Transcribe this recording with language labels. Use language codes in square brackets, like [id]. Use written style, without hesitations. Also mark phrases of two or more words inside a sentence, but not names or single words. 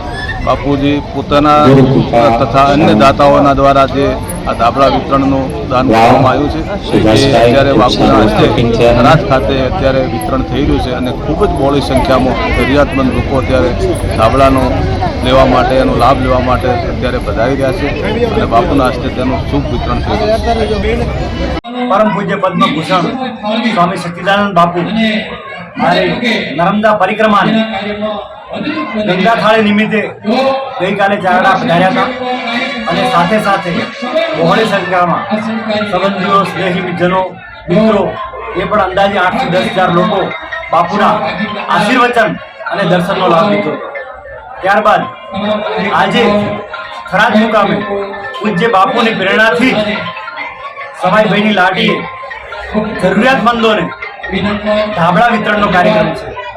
[gu] બાપુજી પોતાના તથા અન્ય દાતાઓના દ્વારા જે આ ધાબળા વિતરણનું દાન કરવામાં આવ્યું છે એ અત્યારે બાપુના હસ્તે થરાદ ખાતે અત્યારે વિતરણ થઈ રહ્યું છે અને ખૂબ જ બહોળી સંખ્યામાં જરૂરિયાતમંદ લોકો અત્યારે ધાબળાનો લેવા માટે, એનો લાભ લેવા માટે અત્યારે પધારી રહ્યા છે અને બાપુના હસ્તે તેનું શુભ વિતરણ થઈ રહ્યું છે। પરમ પૂજ્ય પદ્મભૂષણ સ્વામી સચ્ચિદાનંદ બાપુ નર્મદા પરિક્રમા ગંગા થાળી નિમિત્તે ગઈકાલે ચારડા પધાર્યા હતા અને સાથે સાથે બહોળી સંખ્યામાં સંબંધીઓ, સ્નેહીજનો, મિત્રો એ પણ અંદાજે 8 થી 10,000 લોકો બાપુના આશીર્વચન અને દર્શનનો લાભ લીધો। ત્યારબાદ આજે થરાદ મુકામે પૂજ્ય બાપુની પ્રેરણાથી સવાઈભાઈની લાડીએ જરૂરિયાતમંદોને ધાબળા વિતરણનો કાર્યક્રમ છે।